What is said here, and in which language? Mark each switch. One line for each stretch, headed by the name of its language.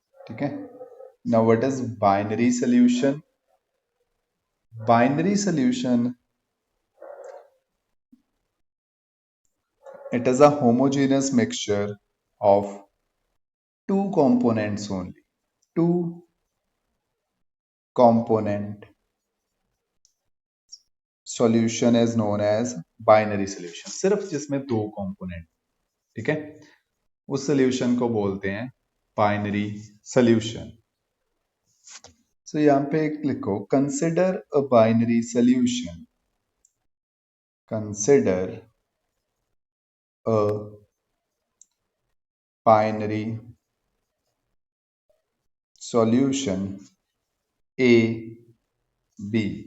English: Okay, now what is binary solution? Binary solution, it is a homogeneous mixture of two components only. Two component solution is known as binary solution.
Hindi: सिर्फ जिसमें दो component, ठीक है, उस solution को बोलते हैं binary solution. So यहाँ पे एक लिखो,
English: consider a binary solution. Consider a binary solution A B.